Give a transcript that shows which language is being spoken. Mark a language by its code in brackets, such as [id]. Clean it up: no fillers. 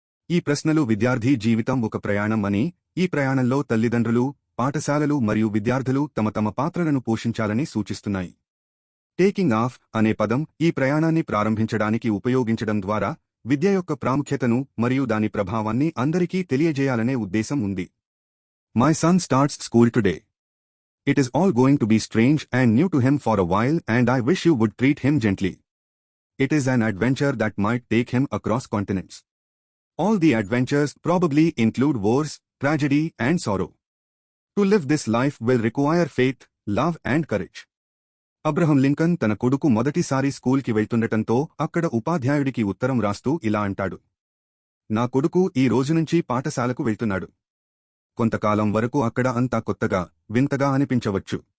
[te] ఈ ప్రశ్నలు విద్యార్థి జీవితం ఒక ప్రయాణం అని, ఈ ప్రయాణంలో తల్లిదండ్రులు, పాఠశాలలు మరియు విద్యార్థులు తమ తమ పాత్రలను పోషించాలని సూచిస్తున్నాయి. టేకింగ్ ఆఫ్ అనే పదం ఈ ప్రయాణాన్ని ప్రారంభించడానికి ఉపయోగించడం ద్వారా విద్య యొక్క ప్రాముఖ్యతను మరియు దాని ప్రభావాన్ని అందరికీ తెలియజేయాలనే ఉద్దేశం ఉంది. [en] My son starts school today. It is all going to be strange and new to him for a while, and I wish you would treat him gently. It is an adventure that might take him across continents. All the adventures probably include wars, tragedy, and sorrow. To live this life will require faith, love, and courage. [te] Abraham Lincoln తన కొడుకు మొదటిసారి స్కూల్కి వెళ్తుండటంతో అక్కడ ఉపాధ్యాయుడికి ఉత్తరం రాస్తూ ఇలా అంటాడు: నా కొడుకు ఈ రోజునుంచి పాఠశాలకు వెళ్తున్నాడు. కొంతకాలం వరకు అక్కడ అంతా కొత్తగా, వింతగా అనిపించవచ్చు.